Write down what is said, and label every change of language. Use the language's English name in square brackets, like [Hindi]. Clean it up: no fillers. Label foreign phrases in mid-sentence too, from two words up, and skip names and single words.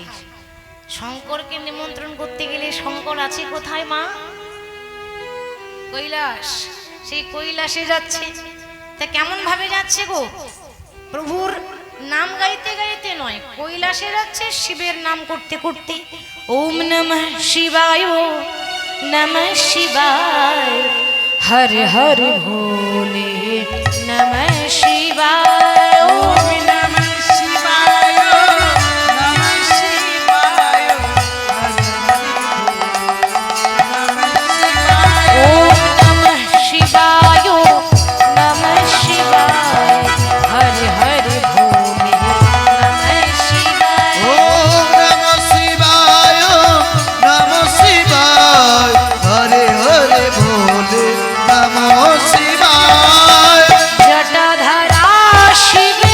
[Bangla] শঙ্করকে নিমন্ত্রণ করতে গেলে শঙ্কর আছে কোথায়? মা কৈলাস, সেই কৈলাসে যাচ্ছে। তা কেমন ভাবে যাচ্ছে গো? প্রভুর নাম গাইতে গাইতে নয়, কৈলাসে যাচ্ছে শিবের নাম করতে করতে। [Sanskrit] ওম নমঃ শিবায়, নমঃ শিবায়, [Hindi] हर हर भोले [Sanskrit] নমঃ শিবায়, ওম নমঃ শিবায়, নমঃ শিবায়, ওম নমঃ শিবায়, নমঃ শিবায়, [Hindi] हर हर भोले [Sanskrit] নমঃ শিবায়। ওম নমঃ শিবায়, নমঃ শিবায়, [Hindi] हरे हरे भोले [Sanskrit] নমঃ শিবায়। [Bangla] জটাধারা শিব